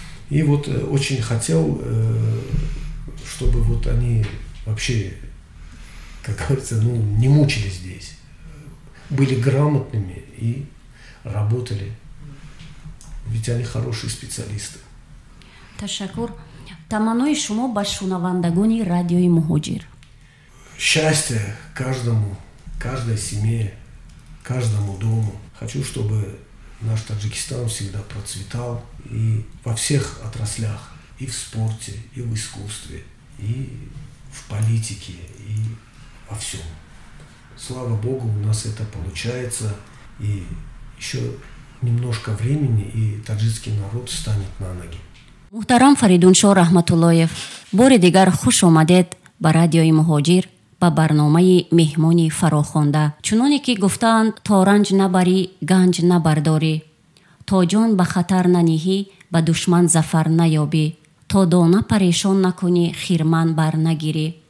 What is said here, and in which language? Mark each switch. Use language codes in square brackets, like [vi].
[ru] И вот очень хотел, чтобы вот они вообще, как говорится, не мучились здесь. Были грамотными и работали. Ведь они хорошие специалисты. [tg] Ташакур. Таманои шумо ба шунавандагони радиои Муҳоҷир. [ru] Счастье каждому, каждой семье, каждому дому. Хочу, чтобы наш Таджикистан всегда процветал и во всех отраслях, и в спорте, и в искусстве, и в политике, и во всем. Слава Богу, у нас это получается, и еще немножко времени, и таджикский народ встанет на ноги. [tg] муҳтарам Фаридуншо Раҳматуллоев, бори дигар хуш омадед ба радиои Муҳоҷир, ба барномаи меҳмони фарохонда. чуноне ки гуфтаанд то ранҷ набарӣ ганҷ набардорӣ, то ҷон ба хатар наниҳӣ ба душман зафар наёбӣ, то дона парешон накунӣ хирман бар нагирӣ.